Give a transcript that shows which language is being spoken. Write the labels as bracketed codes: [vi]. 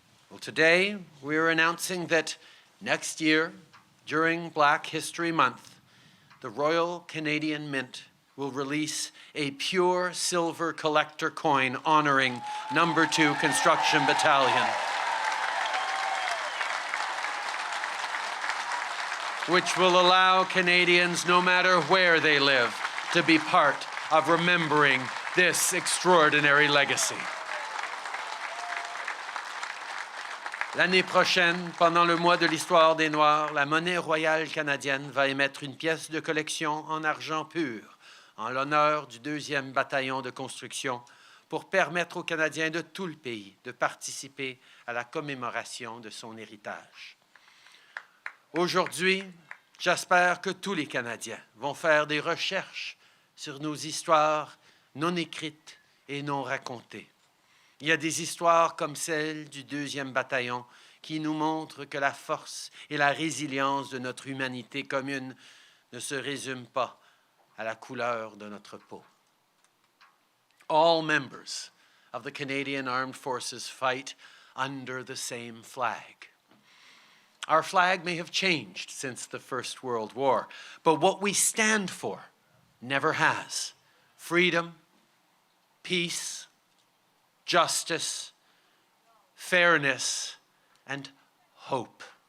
[en] Well, today, we're announcing that next year, during Black History Month, the Royal Canadian Mint will release a pure silver collector coin honoring Number 2 Construction Battalion, which will allow Canadians, no matter where they live, to be part of remembering this extraordinary legacy. [fr] L'année prochaine, pendant le mois de l'histoire des Noirs, la monnaie royale canadienne va émettre une pièce de collection en argent pur en l'honneur du 2e bataillon de construction pour permettre aux Canadiens de tout le pays de participer à la commémoration de son héritage. Aujourd'hui, j'espère que tous les Canadiens vont faire des recherches sur nos histoires non écrites et non racontées. Il y a des histoires comme celle du 2e bataillon qui nous montrent que la force et la résilience de notre humanité commune ne se résument pas à la couleur de notre peau. [en] All members of the Canadian Armed Forces fight under the same flag. Our flag may have changed since the First World War, but what we stand for never has. Freedom, peace, justice, fairness, and hope.